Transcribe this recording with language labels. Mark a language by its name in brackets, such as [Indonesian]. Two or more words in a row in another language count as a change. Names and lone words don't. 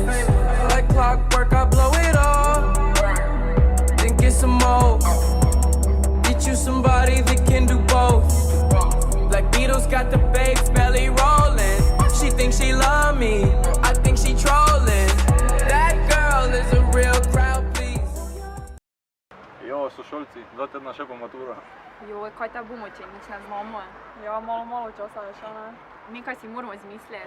[English] Like clockwork, I blow it all, then get some more. Get you somebody that can do both. Black Beatles got the babes belly rolling. She thinks she love me, I think she trolling. That girl is a real crowd, please. [Slovenian] Jo, sošolci, 2 tedna še pa matura. Joj, kaj te bomo, če nič ne znamo? Ja, malo časa je še, ne? Nekaj si moramo izmisliti.